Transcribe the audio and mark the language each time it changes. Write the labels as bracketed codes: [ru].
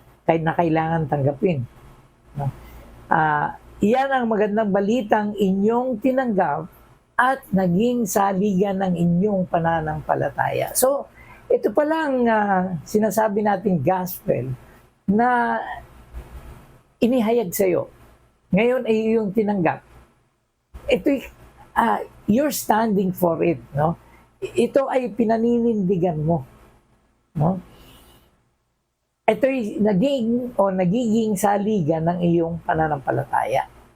[tl] Na kailangan tanggapin. No? Iyan ang magandang balitang inyong tinanggap at naging saligan ng inyong pananampalataya. So, ito palang sinasabi nating gospel na inihayag sa iyo. Ngayon ay iyong tinanggap. [en] Ito you're standing for it, no? [tl] Ito ay pinaninindigan mo, no? Ito ay nagiging saligan ng iyong pananampalataya.